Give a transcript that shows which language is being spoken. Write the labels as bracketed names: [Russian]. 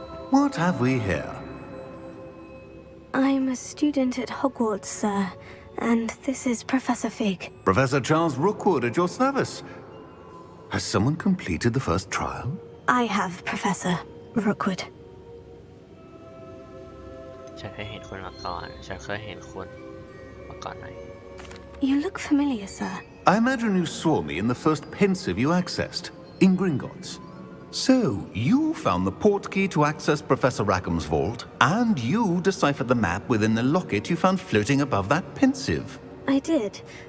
[English] What have we here? I'm a student at Hogwarts, sir, and this is Professor Fig. Professor Charles Rookwood at your service. Has someone completed the first trial? I have, Professor Rookwood. [Thai] ฉันเคยเห็นคุณมาก่อน ฉันเคยเห็นคุณมาก่อนไหน [English] You look familiar, sir. I imagine you saw me in the first pensive you accessed, in Gringotts. So, you found the portkey to access Professor Rackham's vault, and you deciphered the map within the locket you found floating above that pensive. I did.